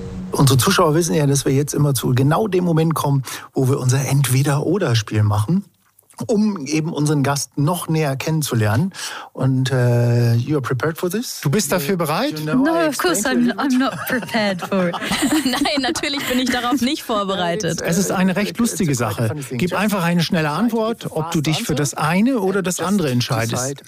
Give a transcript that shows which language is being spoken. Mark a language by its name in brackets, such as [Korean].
[German] Unsere Zuschauer wissen ja, dass wir jetzt immer zu genau dem Moment kommen, wo wir unser Entweder-Oder-Spiel machen, um eben unseren Gast noch näher kennenzulernen. [English] Und you are prepared for this? [German] Du bist dafür bereit? [English] You know, no, of course I'm not prepared for it. [German] Nein, natürlich bin ich darauf nicht vorbereitet. Es ist eine recht lustige Sache. Gib einfach eine schnelle Antwort, ob du dich für das eine oder das andere entscheidest.